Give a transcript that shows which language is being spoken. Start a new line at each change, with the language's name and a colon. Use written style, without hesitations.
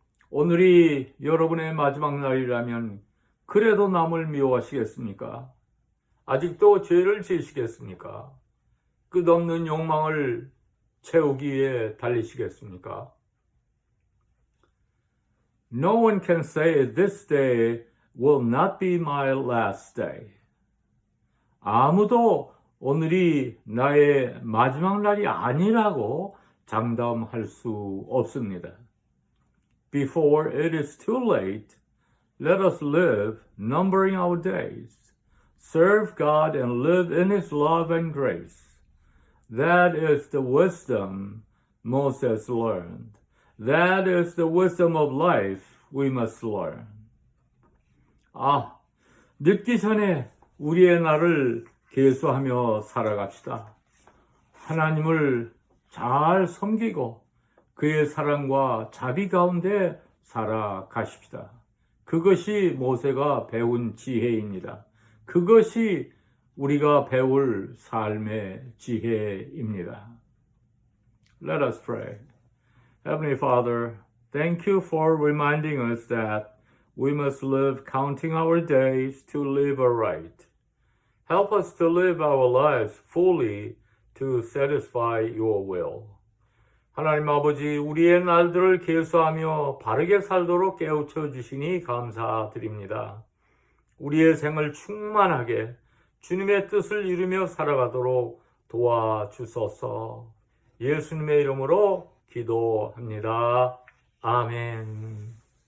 Korean: 오늘이 여러분의 마지막 날이라면 그래도 남을 미워하시겠습니까? 아직도 죄를 지으시겠습니까? 끝없는 욕망을 채우기 위해 달리시겠습니까?
English: No one can say this day will not be my last day.
Korean: 아무도 오늘이 나의 마지막 날이 아니라고 장담할 수 없습니다.
English: Before it is too late, let us live, numbering our days, serve God and live in His love and grace. That is the wisdom Moses learned. That is the wisdom of life we must learn.
Korean: 늦기 전에 우리의 날을 계수하며 살아갑시다. 하나님을 잘 섬기고 그의 사랑과 자비 가운데 살아가십시다. 그것이 모세가 배운 지혜입니다. 그것이 우리가 배울 삶의 지혜입니다.
English: Let us pray. Heavenly Father, thank you for reminding us that we must live counting our days to live aright. Help us to live our lives fully to satisfy your will.
Korean: 하나님 아버지, 우리의 날들을 계수하며 바르게 살도록 깨우쳐 주시니 감사드립니다. 우리의 생을 충만하게 주님의 뜻을 이루며 살아가도록 도와주소서. 예수님의 이름으로 기도합니다. 아멘.